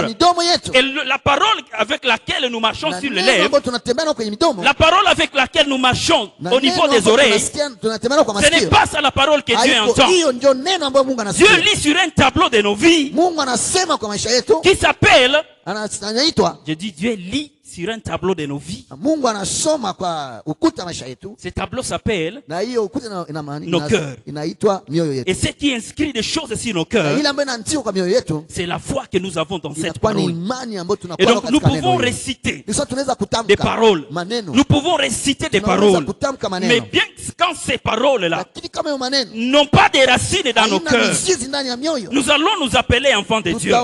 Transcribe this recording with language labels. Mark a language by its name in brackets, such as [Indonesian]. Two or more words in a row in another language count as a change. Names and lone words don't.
[French] Et la parole avec laquelle nous marchons sur les lèvres, la parole avec laquelle nous marchons au niveau des oreilles, ce n'est pas ça la parole que Dieu entend. Dieu lit sur un tableau de nos vies qui s'appelle, je dis Dieu lit sur un tableau de nos vies. [Swahili] Mungu anasoma kwa ukuta maisha yetu. [French] Ce tableau s'appelle [Swahili] na hiyo ukuta [French] nos cœurs. [Swahili] Inaitwa mioyo yetu. [French] Et ce qui inscrit des choses sur nos cœurs, [Swahili] ile ambayo inaandikwa kwa mioyo yetu, [French] c'est la foi que nous avons dans cette parole. Et donc nous pouvons réciter des paroles. Nous pouvons réciter des paroles. Mais bien quand ces paroles-là n'ont pas de racines dans nos cœurs, nous allons nous appeler enfants de Dieu.